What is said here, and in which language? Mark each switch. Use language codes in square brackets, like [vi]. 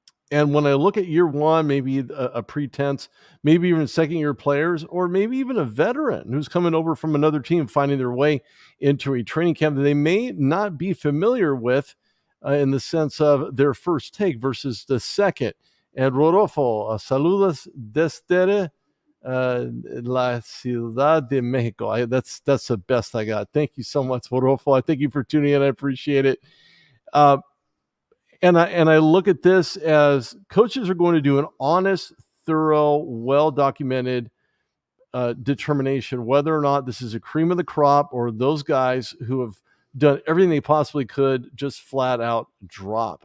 [en] And when I look at year one, maybe a pretense, maybe even second-year players, or maybe even a veteran who's coming over from another team, finding their way into a training camp that they may not be familiar with in the sense of their first take versus the second. [es] And Rodolfo, saludos desde La Ciudad de Mexico. [en] That's the best I got. Thank you so much, Rodolfo. I thank you for tuning in. I appreciate it. And I look at this as coaches are going to do an honest, thorough, well-documented determination whether or not this is a cream of the crop or those guys who have done everything they possibly could just flat out drop.